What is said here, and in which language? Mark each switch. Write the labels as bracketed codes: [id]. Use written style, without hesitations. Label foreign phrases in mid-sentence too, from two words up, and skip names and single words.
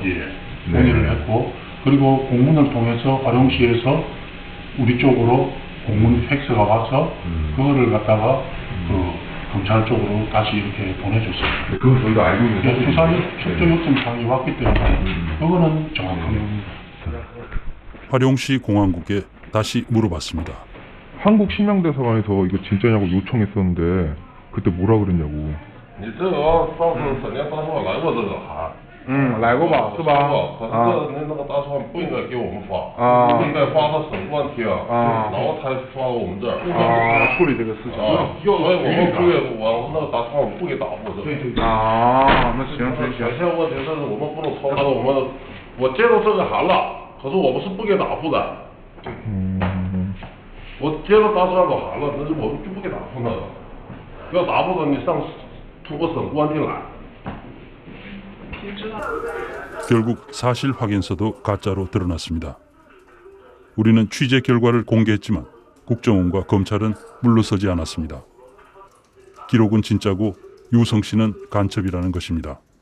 [ko] 문의를 했고 그리고 공문을 통해서 화룡시에서 우리 쪽으로 공문 팩스가 와서 그거를 갖다가 검찰 쪽으로 다시 이렇게 보내줬어요. 그건 저희가 알고 있는 수사 협조 요청 사항이 왔기 때문에 그거는 정확한 겁니다. 화룡시 공항국에 다시 물어봤습니다. 한국 신명대사관에서 이거 진짜냐고 요청했었는데 그때 뭐라 그랬냐고. [zh] 你这个上次沈阳大使馆来过这个函。来过吧，是吧？可是那个大使馆不应该给我们发，不应该发到省公安厅，然后才发到我们这儿。处理这个事情。所以我们不给我那个大使馆不给答复这个。那行。现在问题是我们不能超过我接到这个函了，可是我们是不给答复的。我接到大使馆的函了，但是我们就不给答复那个。要答复的你通过省公安厅来。 [ko] 결국 사실 확인서도 가짜로 드러났습니다. 우리는 취재 결과를 공개했지만 국정원과 검찰은 물러서지 않았습니다. 기록은 진짜고 유성 씨는 간첩이라는 것입니다.